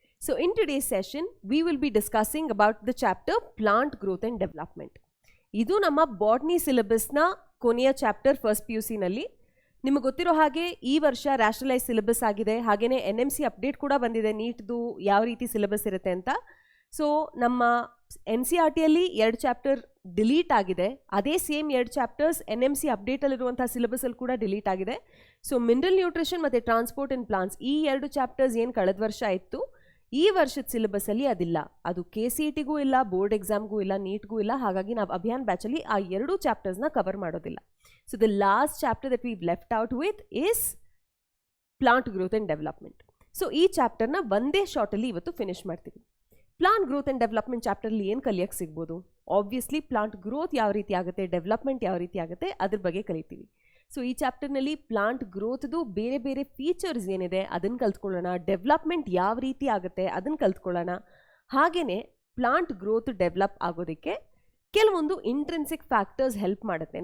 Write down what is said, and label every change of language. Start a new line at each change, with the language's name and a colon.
English: So in today's session, we will be discussing about the chapter Plant Growth and Development.
Kannada: Idu namma botany syllabus na koneya chapter first PUC nalli. ನಿಮಗೆ ಗೊತ್ತಿರೋ ಹಾಗೆ ಈ ವರ್ಷ rationalise syllabus ಆಗಿದೆ. ಹಾಗೆಯೇ NMC update ಕೂಡ ಬಂದಿದೆ ನೀಟ್ದು ಯಾವ ರೀತಿ ಸಿಲೆಬಸ್ ಇರುತ್ತೆ ಅಂತ. ಸೊ ನಮ್ಮ NCERTಯಲ್ಲಿ 2 ಚಾಪ್ಟರ್ ಡಿಲೀಟ್ ಆಗಿದೆ. ಅದೇ ಸೇಮ್ 2 ಚಾಪ್ಟರ್ಸ್ NMC ಅಪ್ಡೇಟಲ್ಲಿರುವಂಥ ಸಿಲೆಬಸಲ್ಲಿ ಕೂಡ ಡಿಲೀಟ್ ಆಗಿದೆ. ಸೊ ಮಿನರಲ್ ನ್ಯೂಟ್ರಿಷನ್ ಮತ್ತು ಟ್ರಾನ್ಸ್ಪೋರ್ಟ್ ಇನ್ ಪ್ಲಾಂಟ್ಸ್ ಈ 2 ಚಾಪ್ಟರ್ಸ್ ಏನು ಕಳೆದ ವರ್ಷ ಇತ್ತು, ಈ ವರ್ಷದ ಸಿಲೆಬಸಲ್ಲಿ ಅದಿಲ್ಲ. ಅದು KCETಗೂ ಇಲ್ಲ, ಬೋರ್ಡ್ ಎಕ್ಸಾಮ್ಗೂ ಇಲ್ಲ, ನೀಟ್ಗೂ ಇಲ್ಲ. ಹಾಗಾಗಿ ನಾವು ಅಭಿಯಾನ್ ಬ್ಯಾಚಲ್ಲಿ ಆ 2 ಚಾಪ್ಟರ್ಸ್ನ ಕವರ್ ಮಾಡೋದಿಲ್ಲ.
English: So the last chapter that we've left out with is plant growth and development.
Kannada: So ee chapter na onde short alli ivattu finish ಮಾಡ್ತೀವಿ. Plant growth and development chapter ಅಲ್ಲಿ ಏನು ಕಲಿಯಕ್ಕೆ ಸಿಗ್ಬೋದು? Obviously plant growth ಯಾವ ರೀತಿ ಆಗುತ್ತೆ, development ಯಾವ ರೀತಿ ಆಗುತ್ತೆ ಅದ್ರ ಬಗ್ಗೆ ಕಲಿತೀವಿ. ಸೊ ಈ ಚಾಪ್ಟರ್ನಲ್ಲಿ ಪ್ಲಾಂಟ್ ಗ್ರೋತ್ದು ಬೇರೆ ಬೇರೆ ಫೀಚರ್ಸ್ ಏನಿದೆ ಅದನ್ನು ಕಲ್ತ್ಕೊಳ್ಳೋಣ. ಡೆವಲಪ್ಮೆಂಟ್ ಯಾವ ರೀತಿ ಆಗುತ್ತೆ ಅದನ್ನು ಕಲ್ತ್ಕೊಳ್ಳೋಣ. ಹಾಗೆಯೇ ಪ್ಲಾಂಟ್ ಗ್ರೋತ್ ಡೆವಲಪ್ ಆಗೋದಕ್ಕೆ ಕೆಲವೊಂದು ಇಂಟ್ರೆನ್ಸಿಕ್ ಫ್ಯಾಕ್ಟರ್ಸ್ ಹೆಲ್ಪ್ ಮಾಡುತ್ತೆ.